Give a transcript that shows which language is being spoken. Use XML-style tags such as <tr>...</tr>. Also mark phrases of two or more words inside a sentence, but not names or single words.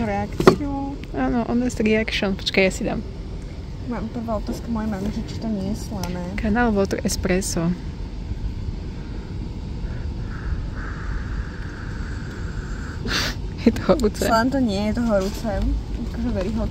<sk>Reakciu. Áno,</sk> <en>honest reaction.</en> <sk>Počkaj, ja si dám. Mám prvá otázka mojej mamy, že či to nie je slané.</sk> <en>Canal Water Espresso.</en> <sk>Je to horúce. Slán to nie je to horúce. Akože</sk> <en>very hot.</en>